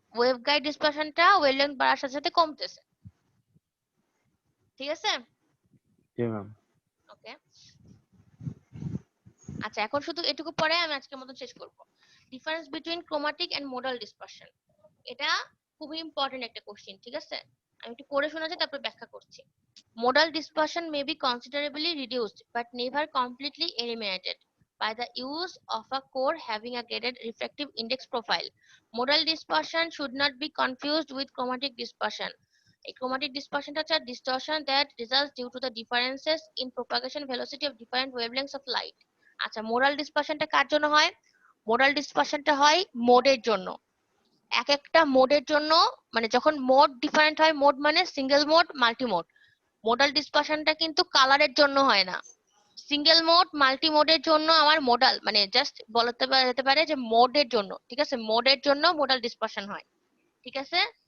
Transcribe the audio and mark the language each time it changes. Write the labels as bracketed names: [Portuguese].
[Bangla] Waveguide ডিসপারশনটা wavelength বাড়ার সাথে সাথে কমতেছে, ঠিক আছে। জি ম্যাম। ওকে, আচ্ছা এখন শুধু এটুকু পরে আমি আজকের মতো শেষ করব। Difference between chromatic and modal dispersion, এটা খুবই ইম্পর্টেন্ট একটা কোশ্চেন, ঠিক আছে। আমি একটু করে শোনাচ্ছি তারপর ব্যাখ্যা করছি। [English] Modal dispersion may be considerably reduced but never completely eliminated by the use of a core having a graded refractive index profile. Modal dispersion should not be confused with chromatic dispersion. A chromatic dispersion is a distortion that results due to the differences in propagation velocity of different wavelengths of light. [Bangla] আচ্ছা, modal ডিসপারশনটা কার জন্য হয়? Modal ডিসপারশনটা হয় মোডের জন্য। এক একটা মোডের জন্য, মানে যখন মোড ডিফারেন্ট হয়, মোড মানে single mode, multi mode. Modal ডিসপারশনটা কিন্তু কালারের জন্য হয় না। সিঙ্গেল মোড, মাল্টি মোডের জন্য আমার মোডাল মানে জাস্ট বলতে যেতে পারে যে মোডের জন্য, ঠিক আছে, মোডের জন্য মোডাল ডিসপারশন হয়, ঠিক আছে।